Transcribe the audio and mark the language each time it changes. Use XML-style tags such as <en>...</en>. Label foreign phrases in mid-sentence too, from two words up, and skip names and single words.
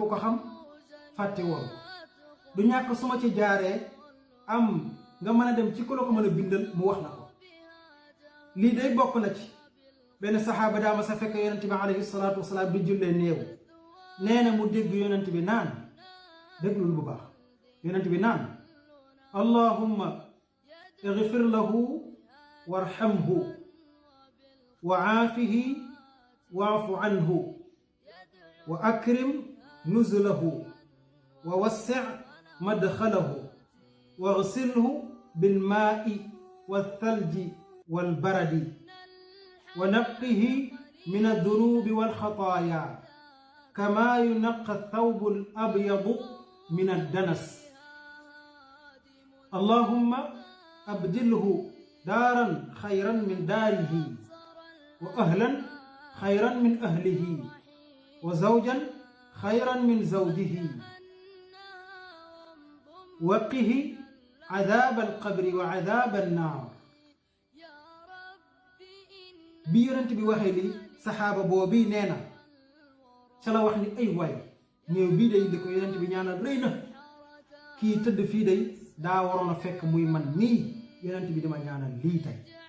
<wo>ko xam fàtte woon du ñàkk su ma ci jaaree am nga mën a dem ci ku la ko mën a bindal mu wax la ko lii day bokk na ci benn saxaaba daa ma sa fekk yonent bi</wo> <ar>عليه الصلاة والسلام</ar> <wo>bi jullee néew nee na mu dégg yonent bi naan déglul bu baax yonent bi naan</wo> <ar>اللهم اغفر له وارحمه وعافه واعف عنه وأكرم نزله ووسع مدخله واغسله بالماء والثلج والبرد ونقه من الذنوب والخطايا كما ينقى الثوب الأبيض من الدنس اللهم أبدله دارا خيرا من داره وأهلا خيرا من أهله وزوجا خيرا من زوجه وقه عذاب القبر وعذاب النار</ar> <wo>bi yonent bi waxee lii saxaaba boobii nee na ca la wax ni ay waay néew bii day li ko yonent bi ñaanal rëy na kii tëdd fii day daa waroon a fekk muy man nii yonent bi dama ñaanal lii tey</wo>